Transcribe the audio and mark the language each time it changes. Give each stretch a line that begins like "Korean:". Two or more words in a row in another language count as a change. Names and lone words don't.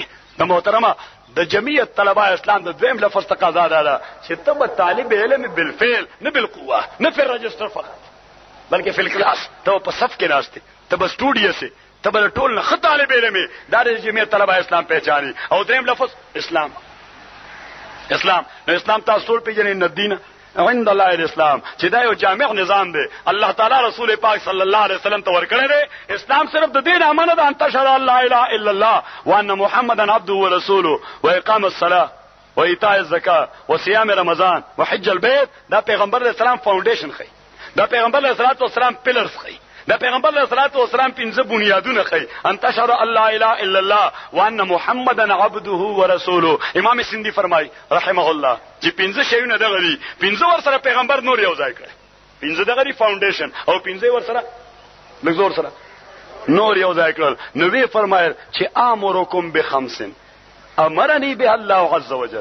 Pashto: د محترمه د جمعیت طلبه اسلام د دویم لفظ تقاضا ده چې ته به طالب علم بالفعل نه بالقوه نه په رجستر فقط بلکې په کلاس ته په صف کې ناشته ته به سټوډیو سي ته به ټول نه طالب علم دا د جمعیت طلبه اسلام پہچاني. او دریم لفظ اسلام نو اسلام تاسو ټول پیژنئ
Arabic: ان الدین عند الله الاسلام
Pashto: چې دا یو جامع نظام دی. الله تعالی رسول پاک
Arabic: صلی الله علیه وسلم
Pashto: ته ورکړی دی. اسلام صرف د دین امانه ده
Arabic: ان تشهد لا اله الا الله وان محمدا عبده ورسوله واقام الصلاه وايتاء الزکات وصيام رمضان وحج البيت.
Pashto: دا پیغمبر
Arabic: علیه السلام
Pashto: فاونډیشن خي. دا پیغمبر
Arabic: علیه السلام
Pashto: پلرز خي. دا پیغمبر
Arabic: علیه السلام
Pashto: پنځه بنیادونه خي.
Arabic: ان تشهد لا اله الا الله وان محمدا عبده ورسوله.
Pashto: امام سندي فرمای
Arabic: رحمه الله
Pashto: چې پنځه شیونه دغه دي پنځه ور سره پیغمبر نور یو ځای کړ. پنځه دغه دی فاونډیشن او پنځه ور سره لږ سره نور یو ځای کړل. نو وی فرمایل چې
Arabic: امرکم بخمس امرني به الله عز وجل.